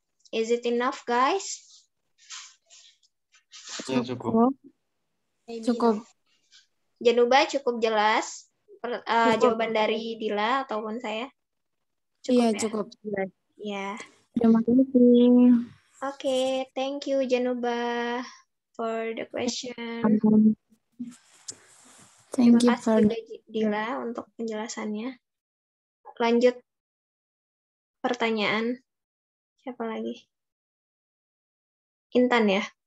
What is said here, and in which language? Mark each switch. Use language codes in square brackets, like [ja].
[en] Is it enough, guys? [id] Ya, cukup. Cukup. Januba cukup jelas Cukup. jawaban dari Dila ataupun saya? Iya, Cukup ya? cukup. Ya. Terima kasih. [en] Okay, thank you Januba for the question. Thank you [id] Terima [en] for [id] kasih juga Dila untuk penjelasannya. Lanjut pertanyaan. Siapa lagi? Intan ya?